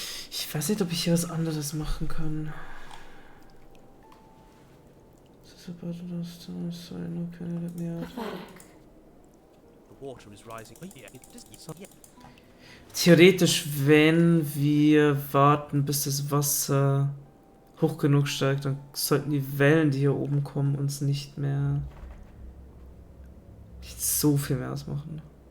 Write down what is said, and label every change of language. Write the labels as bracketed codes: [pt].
[de] Ich weiß nicht, ob ich hier was anderes machen kann. [en] Sorry, no, can you let me out? Pathetic. The water is rising. Oh, yeah, it just, so, yeah. [de] Theoretisch, wenn wir warten, bis das Wasser hoch genug steigt, dann sollten die Wellen, die hier oben kommen, uns nicht so viel mehr ausmachen.